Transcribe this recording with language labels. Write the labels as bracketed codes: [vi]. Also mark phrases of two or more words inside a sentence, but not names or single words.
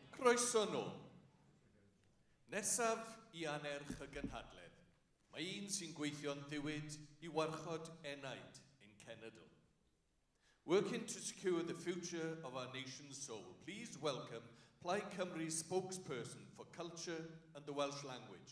[cy] Croeso nôl. Nesaf i anerch y gynhadledd. Mae un sy'n gweithio'n ddiwyd i warchod enaid ein cenedl. [en] Working to secure the future of our nation's soul, please welcome Plaid Cymru's spokesperson for culture and the Welsh language.